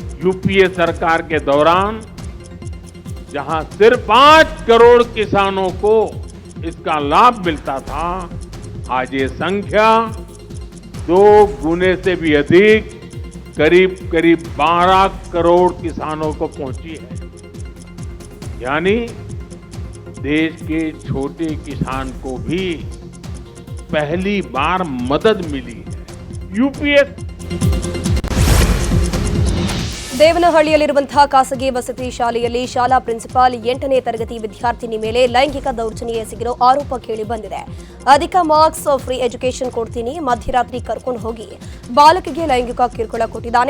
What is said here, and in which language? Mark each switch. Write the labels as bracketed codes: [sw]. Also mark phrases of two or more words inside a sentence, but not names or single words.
[hi] यूपीए सरकार के दौरान जहां सिर्फ 5 करोड़ किसानों को इसका लाभ मिलता था, आज ये संख्या 2 गुने से भी अधिक, करीब 12 करोड़ किसानों को पहुंची है. यानी देश के छोटे किसान को भी पहली बार मदद मिली है। यूपीए [kn] ದೇವನಹಳ್ಳಿಯಲ್ಲಿರುವಂತಹ ಖಾಸಗಿ ವಸತಿ ಶಾಲೆಯಲ್ಲಿ ಶಾಲಾ ಪ್ರಿನ್ಸಿಪಾಲ್ 8ನೇ ತರಗತಿ ವಿದ್ಯಾರ್ಥಿನಿ ಮೇಲೆ ಲೈಂಗಿಕ ದೌರ್ಜನ್ಯ ಎಸಗಿರೋ ಆರೋಪ ಕೇಳಿ ಬಂದಿದೆ. ಅಧಿಕ ಮಾರ್ಕ್ಸ್ ಫ್ರೀ ಎಜುಕೇಷನ್ ಕೊಡ್ತೀನಿ, ಮಧ್ಯರಾತ್ರಿ ಕರ್ಕೊಂಡು ಹೋಗಿ ಬಾಲಕಿಗೆ ಲೈಂಗಿಕ ಕಿರುಕುಳ ಕೊಟ್ಟಿದ್ದಾನೆ.